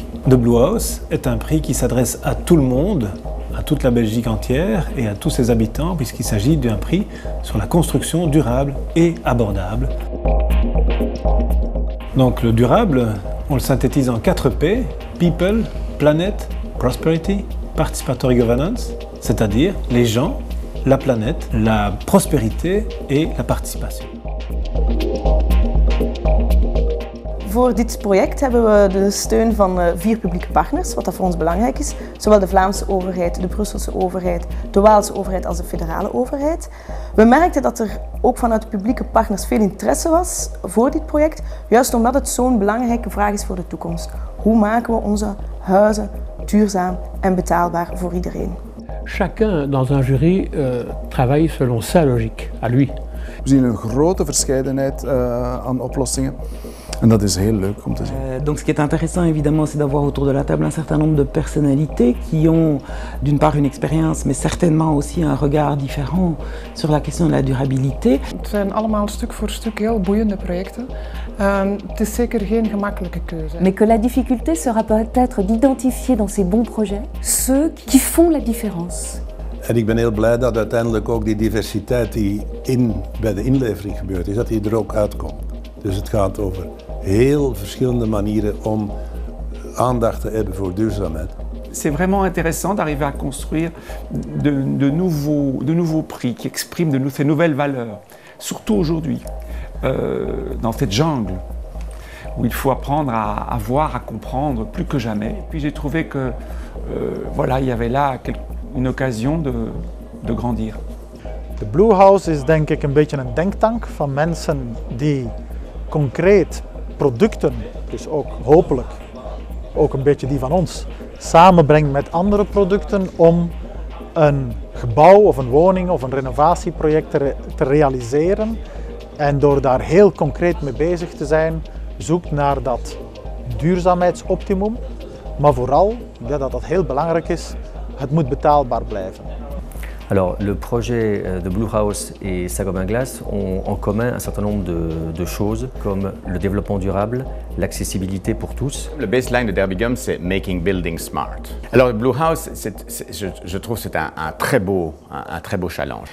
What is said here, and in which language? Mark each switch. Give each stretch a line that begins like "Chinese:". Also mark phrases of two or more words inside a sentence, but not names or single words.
French: The Blue House est un prix qui s'adresse à tout le monde, à toute la Belgique entière et à tous ses habitants, puisqu'il s'agit d'un prix sur la construction durable et abordable. Donc le durable, on le synthétise en 4 P,
English: People, Planet, Prosperity, Participatory Governance,
French: c'est-à-dire les gens, la planète, la prospérité et la participation.
Dutch: Voor dit project hebben we de steun van 4 publieke partners, wat dat voor ons belangrijk is. Zowel de Vlaamse overheid, de Brusselse overheid, de Waalse overheid als de federale overheid. We merkten dat er ook vanuit de publieke partners veel interesse was voor dit project, juist omdat het zo'n belangrijke vraag is voor de toekomst. Hoe maken we onze huizen duurzaam en betaalbaar voor iedereen?
French: Chacun dans un jury travaille selon sa logique, à lui.
Dutch: We zien een grote verscheidenheid aan oplossingen. En dat is heel leuk om te zien.
French: Donc ce qui est intéressant évidemment c'est d'avoir autour de la table un certain nombre de personnalités qui ont d'une part une expérience mais certainement aussi un regard différent sur la question de la durabilité.
Dutch: Het zijn allemaal stuk voor stuk heel boeiende projecten. Het is zeker geen gemakkelijke keuze.
French: Mais que la difficulté sera peut-être d'identifier dans ces bons projets ceux qui font la différence.
Dutch: En ik ben heel blij dat uiteindelijk ook die diversiteit die bij de inlevering gebeurt is, dat die er ook uitkomt. Dus het gaat over heel verschillende manieren om aandacht te hebben voor duurzaamheid.
French: C'est vraiment intéressant d'arriver à construire de nouveaux prix qui expriment ces nouvelles valeurs, surtout aujourd'hui, dans cette jungle où il faut apprendre à voir, à comprendre plus que jamais. Et puis j'ai trouvé que voilà, il y avait là une occasion de grandir.
Dutch: De Blue House is denk ik een beetje een denktank van mensen die concreet producten, dus ook hopelijk ook een beetje die van ons, samenbrengt met andere producten om een gebouw of een woning of een renovatieproject te realiseren. En door daar heel concreet mee bezig te zijn, zoekt naar dat duurzaamheidsoptimum, maar vooral, ja, dat heel belangrijk is, het moet betaalbaar blijven.
French: Alors, le projet de Blue House et Saint-Gobain Glass ont en commun un certain nombre de choses, comme le développement durable, l'accessibilité pour tous. Le baseline de Derby Gum, c'est
English: Making Buildings Smart.
French: Alors, Blue House, je trouve que c'est un très beau challenge.